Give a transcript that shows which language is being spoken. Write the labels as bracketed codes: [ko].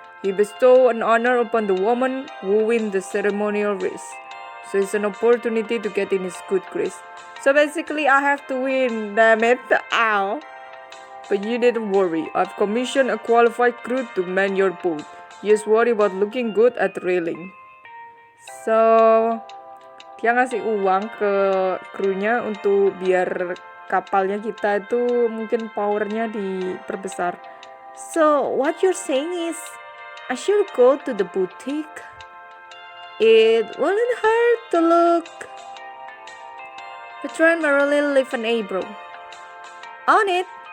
[en] He bestows an honor upon the woman who wins the ceremonial race. So it's an opportunity to get in his good grace. So basically, I have to win, damn it. Ow. But you needn't worry. I've commissioned a qualified crew to man your boat. You just worry about looking good at railing. [id] So, dia ngasih uang ke krunya untuk biar kapalnya kita itu mungkin powernya diperbesar. [en] So, what you're saying is, I should go to the boutique. It wouldn't hurt to look. Bertrand merrily lifted an eyebrow. On it.